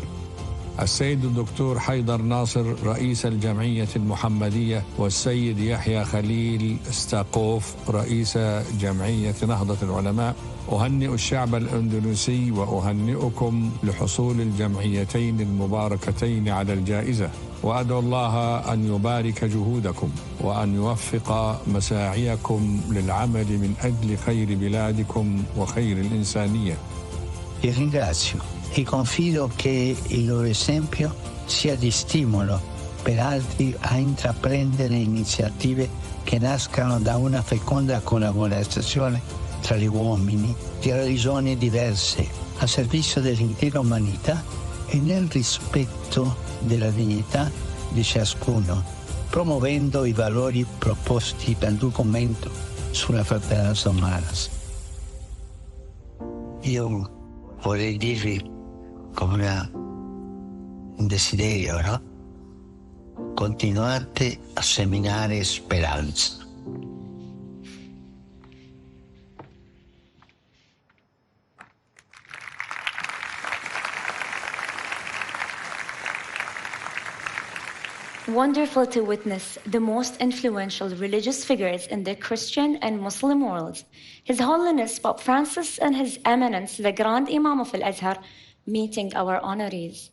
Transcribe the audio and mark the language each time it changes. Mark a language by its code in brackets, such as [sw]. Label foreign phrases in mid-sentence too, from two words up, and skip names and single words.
[ar] السيد الدكتور حيدر ناصر رئيس الجمعية المحمدية، والسيد يحيى خليل ستاقوف رئيس جمعية نهضة العلماء، أهنئ الشعب الأندونيسي وأهنئكم لحصول الجمعيتين المباركتين على الجائزة، وأدعو الله أن يبارك جهودكم وأن يوفق مساعيكم للعمل من أجل خير بلادكم وخير الإنسانية. [it] Vi ringrazio e confido che il loro esempio sia di stimolo per altri a intraprendere iniziative che nascano da una feconda collaborazione tra gli uomini di religioni diverse a servizio dell'intera umanità e nel rispetto della dignità di ciascuno, promuovendo i valori proposti dal documento sulla fratellanza umana. Io vorrei dirvi come un desiderio, no? Continuate a seminare speranza. [en] Wonderful to witness the most influential religious figures in the Christian and Muslim worlds, His Holiness Pope Francis and His Eminence, the Grand Imam of Al-Azhar, meeting our honorees.